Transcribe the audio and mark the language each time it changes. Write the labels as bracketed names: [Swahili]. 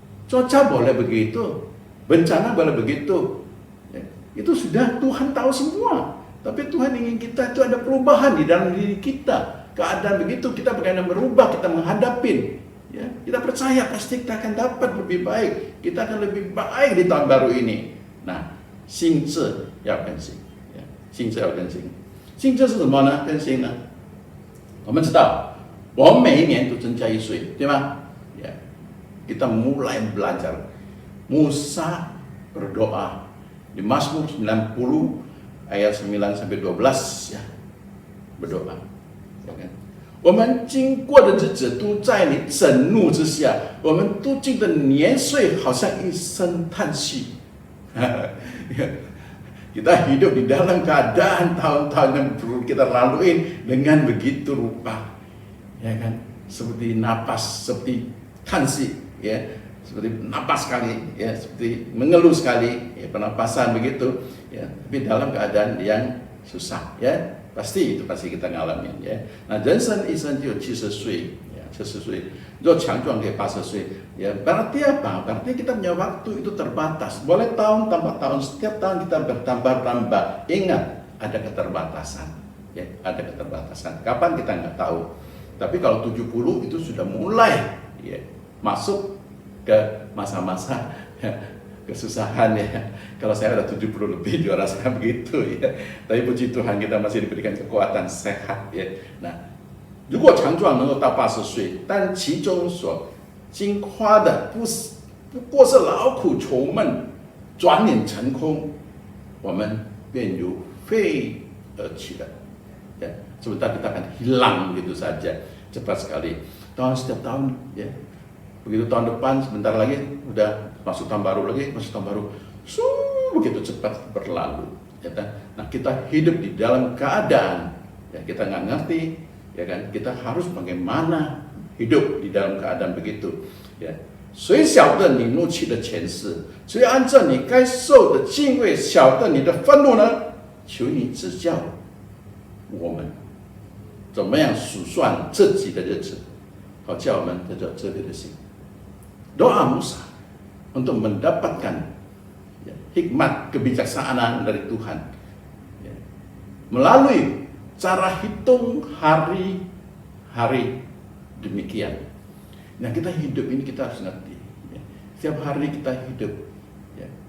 [Indonesian] Cuaca boleh begitu, bencana boleh begitu. Ya, itu sudah Tuhan tahu semua. Tapi Tuhan ingin kita itu ada perubahan di dalam diri kita. Keadaan begitu kita bagaimana merubah, kita menghadapin. Ya, kita percaya pasti kita akan dapat lebih baik. Kita akan lebih baik di tahun baru ini. [Chinese] Nah, 心智要更新，心智要更新。心智是什么呢？更新呢？我们知道，我们每一年都增加1岁，对吗？ [Indonesian] Ya, kita mulai belajar. Musa berdoa di Mazmur 90 ayat 9 sampai 12 ya, berdoa. [Chinese] 我们经过的日子都在你震怒之下，我们度尽的年岁好像一声叹息。 [Indonesian] Kita hidup di dalam keadaan tahun-tahun yang perlu kita lalui dengan begitu rupa, ya kan? Seperti napas, seperti tansi, ya, seperti napas sekali, ya, seperti mengeluh sekali, ya, pernapasan begitu, ya. Tapi dalam keadaan yang susah, ya. Pasti itu pasti kita ngalamin ya. [Chinese] Nah, 人生一生就70岁ya, 70岁. 若强壮可以80岁 ya. [Indonesian] Berarti apa? Berarti kita punya waktu itu terbatas. Boleh tahun tambah tahun, setiap tahun kita bertambah-tambah. Ingat, ada keterbatasan ya, ada keterbatasan. Kapan kita nggak tahu. Tapi kalau 70 itu sudah mulai ya, masuk ke masa-masa ya, kesusahan ya. Kalau saya ada 70 lebih juara saya begitu ya. Tapi puji Tuhan kita masih diberikan kekuatan sehat ya. [Chinese] Nah, 如果强壮能够到80岁，但其中所经花的不过是劳苦愁闷，转眼成空，我们便如飞而去了。 [Indonesian] Ya, sebentar kita akan hilang begitu saja, cepat sekali. Setiap tahun ya. Begitu tahun depan sebentar lagi udah masuk tahun baru lagi, masuk tahun baru, begitu cepat berlalu. Ya kan? Nah, kita hidup di dalam keadaan, ya kita nggak ngerti, ya kan? Kita harus bagaimana hidup di dalam keadaan begitu. [Chinese] Ya, 谁晓得你怒气的前世？谁按照你该受的敬畏晓得你的愤怒呢？求你指教我们，怎么样数算自己的日子，好叫我们得到这类的心。 [Indonesian] Doa Musa untuk mendapatkan ya, hikmat kebijaksanaan dari Tuhan ya, melalui cara hitung hari-hari demikian. Nah, kita hidup ini kita harus ngerti ya. Setiap hari kita hidup ya.